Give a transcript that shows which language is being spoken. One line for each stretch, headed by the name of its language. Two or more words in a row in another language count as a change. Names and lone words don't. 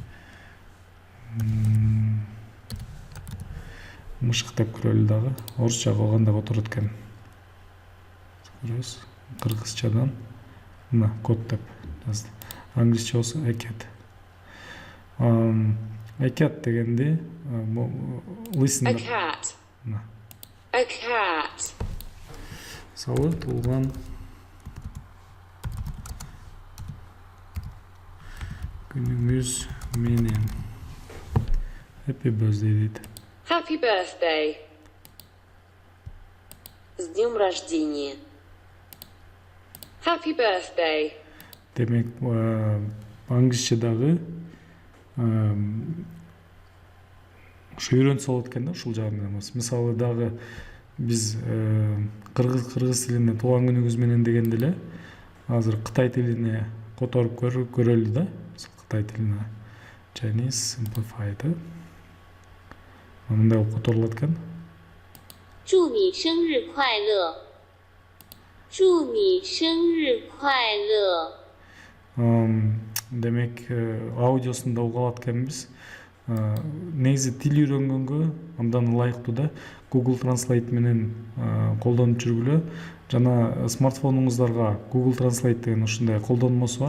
Kyrgyz: Мышыктап көрөлү дагы. Орусчага кандай которот экен. Көрөбүз. Кыргызчадан мына код деп жазды. Англисче болсо ecat. Ecat дегенде listen.
English: A cat. A cat.
Kyrgyz: Мисалы, туулган күнүңүз менен.
English: Happy birthday дейт. Happy birthday.
Russian: С днем рождения.
English: Happy birthday.
Kyrgyz: Демек, англисче дагы ушу үйрөнсө болот экен да, ушул жагы менен. Мисалы, дагы биз кыргыз тилине туулган күнүңүз менен дегенде эле азыр кытай тилине которуп көрөлү да. Кытай тилине
English: Chinese simplified.
Kyrgyz: Мындай болуп которулат экен.
Chinese: 祝你生日快乐！祝你生日快乐！
Kyrgyz: Демек, аудиосунда угулат экенбиз. Негизи тил үйрөнгөнгө андан ылайыктуу да Google Translate менен колдонуп жүргүлө. Жана смартфонуңуздарга Google Translate деген ушундай колдонмосу бар.